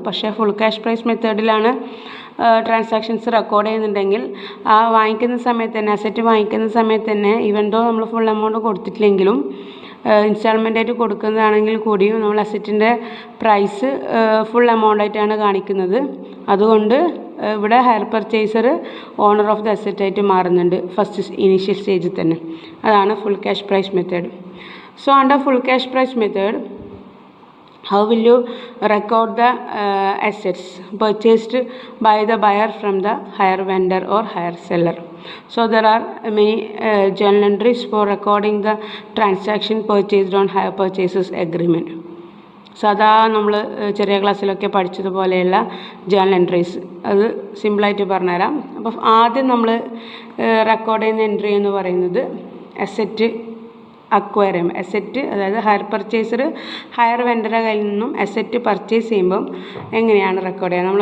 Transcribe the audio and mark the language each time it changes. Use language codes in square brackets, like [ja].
[ml] പക്ഷേ full cash prize മെത്തേഡിലാണ് transactions record ചെയ്യുന്നുണ്ടെങ്കിൽ ആ വാങ്ങിക്കുന്ന സമയത്ത് തന്നെ അസറ്റ് വാങ്ങിക്കുന്ന സമയത്ത് തന്നെ [en] even though [ml] നമ്മൾ ഫുൾ എമൗണ്ട് കൊടുത്തിട്ടില്ലെങ്കിലും ഇൻസ്റ്റാൾമെൻ്റ് ആയിട്ട് കൊടുക്കുന്നതാണെങ്കിൽ കൂടിയും നമ്മൾ അസറ്റിൻ്റെ പ്രൈസ് ഫുൾ എമൗണ്ട് ആയിട്ടാണ് കാണിക്കുന്നത്. അതുകൊണ്ട് ഇവിടെ higher purchaser [en] owner of the asset [ml] ആയിട്ട് മാറുന്നുണ്ട് ഫസ്റ്റ് ഇനീഷ്യൽ സ്റ്റേജിൽ തന്നെ. അതാണ് full cash prize method. [en] So under full cash price method, how will you record the assets purchased by the buyer from the hire vendor or hire seller? So there are many journal entries for recording the transaction purchased on hire purchases agreement. [ml] സാധാ നമ്മൾ ചെറിയ ക്ലാസ്സിലൊക്കെ പഠിച്ചതുപോലെയുള്ള journal entries അത് സിമ്പിളായിട്ട് പറഞ്ഞുതരാം. അപ്പോൾ ആദ്യം നമ്മൾ റെക്കോർഡ് ചെയ്യുന്ന എൻട്രി എന്ന് പറയുന്നത് അസറ്റ് അക്വയർ ചെയ്യുമ്പോൾ അസറ്റ്, അതായത് ഹയർ പർച്ചേസർ ഹയർ വെൻഡറുടെ കയ്യിൽ നിന്നും അസറ്റ് പർച്ചേസ് ചെയ്യുമ്പം എങ്ങനെയാണ് റെക്കോർഡ് ചെയ്യുക.